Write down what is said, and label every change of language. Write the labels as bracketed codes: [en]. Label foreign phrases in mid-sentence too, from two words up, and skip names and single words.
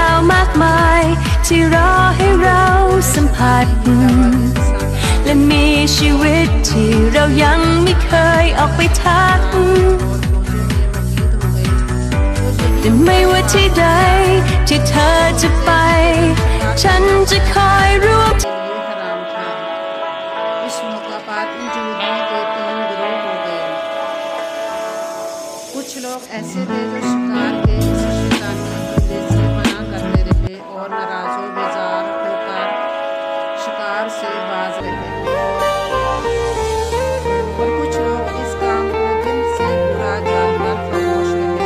[th] มากมายที่รอให้เราสัมผัสและมีชีวิตที่เรายังไม่เคยออกไปทักแต่ไม่ว่าที่ใดที่เธอจะไปฉันจะคอยร่วม [ur] یہ حرام تھا. اس موقع پر ان یہودیوں کے 3 گروہ ہو گئے. کچھ لوگ ایسے تھے جو شکار کے کسی شیطانی حیلے سے منع کرتے رہے اور ناراض و بیزار ہو کر شکار سے باز رہے، اور کچھ لوگ اس کام کو دل سے برا جان کر خاموش رہے.